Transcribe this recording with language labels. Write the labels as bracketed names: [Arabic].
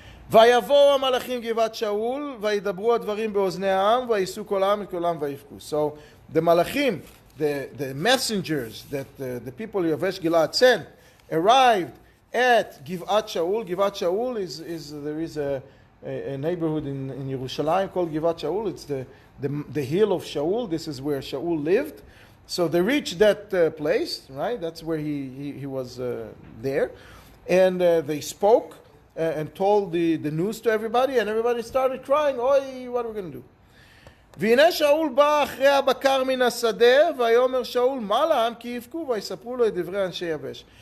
[Hebrew] ויבואו המלאכים גבעת שאול, וידברו הדברים באוזני העם, וייסעו כל העם את כל העם ויבכו. [English] So the malachim, the messengers that the people of Yavesh Gilad sent, arrived at Givat Shaul. Givat Shaul there is a neighborhood in Yerushalayim called Givat Shaul. It's the hill of Shaul. This is where Shaul lived. So they reached that place, right? That's where he was there. And they spoke and told the news to everybody, and everybody started crying, Oi, what are we going to do? [Hebrew] והנה שאול בא אחרי הבקר מן השדה, ויאמר שאול, מה לעם כי יבכו, ויספרו לו את דברי אנשי יבש.